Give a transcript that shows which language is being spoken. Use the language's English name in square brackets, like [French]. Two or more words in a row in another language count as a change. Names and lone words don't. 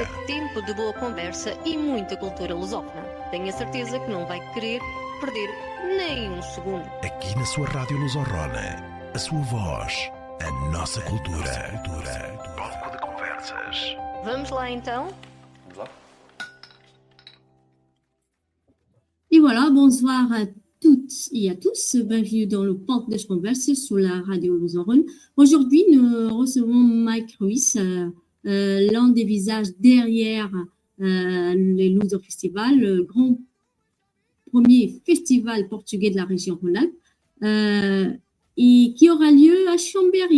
[Portuguese] É tempo de boa conversa e muita cultura lusófona. Tenho a certeza que não vai querer perder nem um segundo. Aqui na sua Rádio Lusorrona, a sua voz, a nossa cultura. Palco de Conversas. Vamos lá então? Vamos lá. [French] Et voilà, bonsoir à toutes et à tous. Bienvenue dans le [Portuguese] Palco de Conversas [French] sur la radio Lusorrone. Aujourd'hui, nous recevons Mike Ruiz, l'un des visages derrière les Luso Festival, le premier festival portugais de la région Rhône-Alpes, et qui aura lieu à Chambéry.